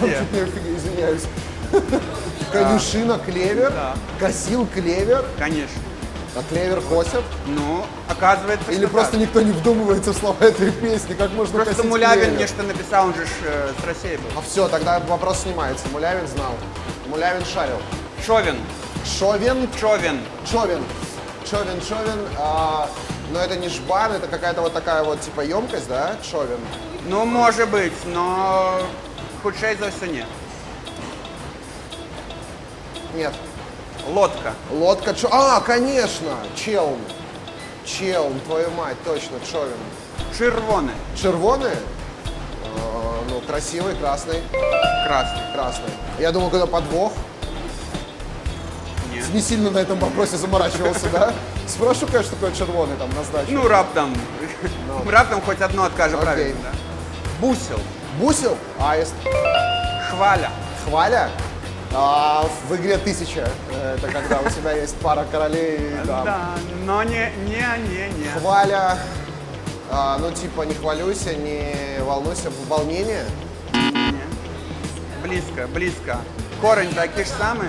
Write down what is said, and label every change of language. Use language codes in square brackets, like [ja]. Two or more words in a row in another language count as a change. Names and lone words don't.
[ru] Я сам чуть не извиняюсь. Конюшина, клевер, Да. косил клевер, Конечно. а клевер косят. Ну, оказывается, Или что просто так. никто не вдумывается в слова этой песни, как можно Просто косить Мулявин клевер? мне что написал, он же с России был. А все, тогда вопрос снимается. Мулявин знал. Мулявин шарил. Човен. Шовен, Човен. човен. Човен. Но это не жбан, это какая-то вот такая вот типа емкость, да? Човен. Ну, может быть, но худшей за все нет. Нет. Лодка. Лодка, конечно, челн. Челн, твою мать, точно, човен. Червоне. Червоный? Ну, красивый, красный. Красный. Красный. Я думал, когда подвох. Нет. Не сильно на этом вопросе заморачивался, да? Спрошу, конечно, такой червоный там на сдачу. Ну, раптом. Раптом хоть одно откажем Окей. правильно, да. Бусел. Бусел? Аист. Хваля. Хваля? В игре 1000. Это когда у тебя есть пара королей. Да. Да, но не. Хваля. Ну, типа, не хвалюйся, не волнуйся. Волнение? Близко. Корень такие же самые.